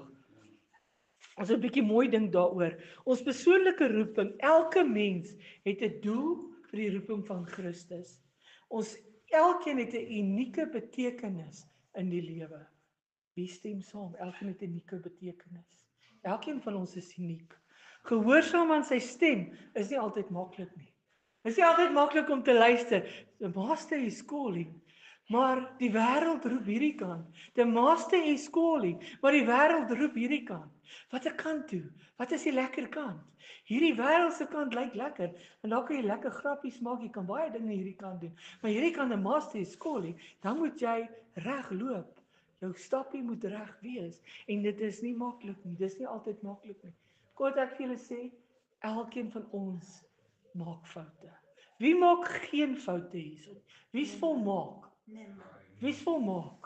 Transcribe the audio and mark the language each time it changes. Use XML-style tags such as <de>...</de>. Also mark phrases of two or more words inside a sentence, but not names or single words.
<af>Ons 'n bietjie mooi ding daaroor. Ons persoonlike roeping, elke mens het 'n doel vir die roeping van Christus. Ons elkeen het 'n unieke betekenis in die lewe. Wie stem saam? Elkeen het 'n unieke betekenis. Elkeen van ons is uniek. Gehoorsaam aan sy stem is nie altyd maklik nie. Dit is nie altyd maklik om te luister.</af> <en>The master is calling.</en> <af>Maar die wêreld roep hierdie kant.</af> <en>The master is calling,</en> <af>maar die wêreld roep hierdie kant. Watter kant toe? Wat is die lekker kant? Hierdie wêreldse kant lyk lekker en dan kan jy lekker grappies maak, jy kan baie dinge hierdie kant doen. Maar hierdie kant,</af> <en>the master is calling,</en> <af>dan moet jy reg loop. Jou stappie moet reg wees en dit is nie maklik nie. Dis nie altyd maklik nie. Kort ek vir julle sê, elkeen van ons maak foute. Wie maak geen foute hierso? Wie's volmaak? Wie's volmaak?</af>